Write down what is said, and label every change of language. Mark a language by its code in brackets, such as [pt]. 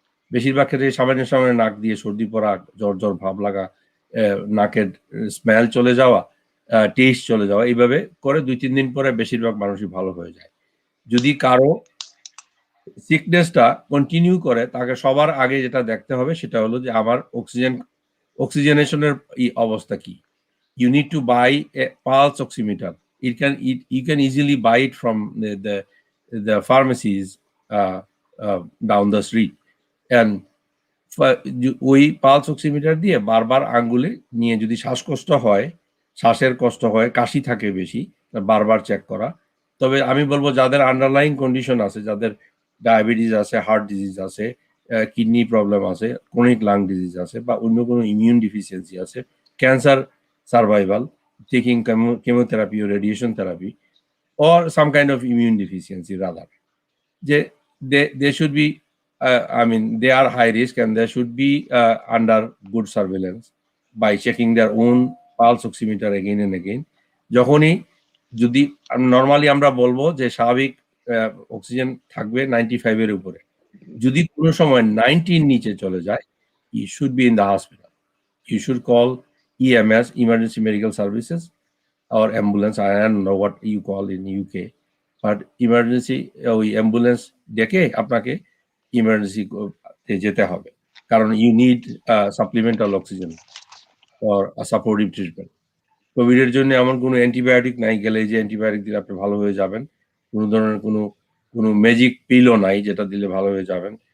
[bn] বেশিরভাগ ক্ষেত্রে সামান্য সামান্য নাক দিয়ে সর্দি পড়া, জ্বর জ্বর ভাব লাগা, নাকের স্মেল চলে যাওয়া, টেস্ট চলে যাওয়া, এইভাবে করে 2-3 দিন পরে বেশিরভাগ মানুষই ভালো হয়ে যায়। যদি কারো সিকনেসটা কন্টিনিউ করে, তাকে সবার আগে যেটা দেখতে হবে সেটা হলো যে আমার অক্সিজেনেশনের অবস্থা কি। [en] You need to buy a pulse oximeter. You can easily buy it from the pharmacies down the street. [bn] And ওই পালস অক্সিমিটার দিয়ে বারবার আঙ্গুলে নিয়ে যদি শ্বাসকষ্ট হয়, শ্বাসের কষ্ট হয়, কাশি থাকে বেশি, বারবার চেক করা। তবে আমি বলবো যাদের আন্ডারলাইং কন্ডিশন আছে, যাদের ডায়াবেটিস আছে, হার্ট ডিজিজ আছে, কিডনি প্রবলেম আছে, ক্রনিক লাং ডিজিজ আছে, বা অন্য কোনো ইমিউন ডিফিসিয়েন্সি আছে, [en] Cancer survival, taking chemotherapy or radiation therapy, or some kind of immune deficiency rather, they should be I mean they are high risk and they should be under good surveillance by checking their own pulse oximeter again and again. [bn] যখনই যদি normally আমরা বলবো যে স্বাভাবিক oxygen থাকবে 95 এর উপরে, যদি কোনো সময় 90 এর নিচে চলে যায়, [en] you should be in the hospital. You should call EMS, emergency medical services, or ambulance. I don't know what you call in UK, but emergency [bn] ওই অ্যাম্বুলেন্স ডেকে আপনাকে ইমার্জেন্সি তে যেতে হবে, কারণ [en] You need supplemental oxygen for supportive treatment. [bn] Covid এর জন্য এমন কোনো অ্যান্টিবায়োটিক নাই, গেলে যে অ্যান্টিবায়োটিক দিলে আপনি ভালো হয়ে যাবেন, কোনো ধরনের কোনো ম্যাজিক পিলও নাই যেটা দিলে ভালো হয়ে যাবেন।